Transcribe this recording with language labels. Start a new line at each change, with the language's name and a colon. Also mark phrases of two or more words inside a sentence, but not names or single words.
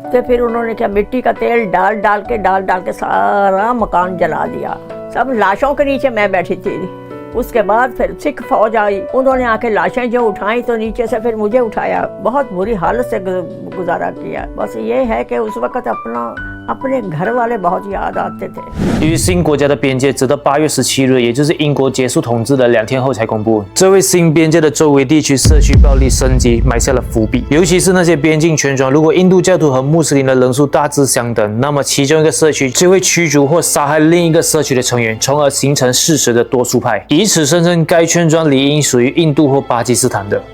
Hindi: तो फिर उन्होंने क्या मिट्टी का तेल डाल के सारा मकान जला दिया। सब लाशों के नीचे मैं बैठी थी। उसके बाद फिर सिख फौज आई, उन्होंने आके लाशें जो उठाई तो नीचे से फिर मुझे उठाया। बहुत बुरी हालत से गुजारा किया। बस ये है कि उस वक़्त अपने घर वाले बहुत याद आते थे।
Chinese: 由于新国家的边界直到8月17日，也就是英国结束统治的2天后才公布。这为新边界的周围地区社区暴力升级埋下了伏笔。尤其是那些边境村庄，如果印度教徒和穆斯林的人数大致相等，那么其中一个社区就会驱逐或杀害另一个社区的成员，从而形成事实的多数派，以此声称该村庄理应属于印度或巴基斯坦的。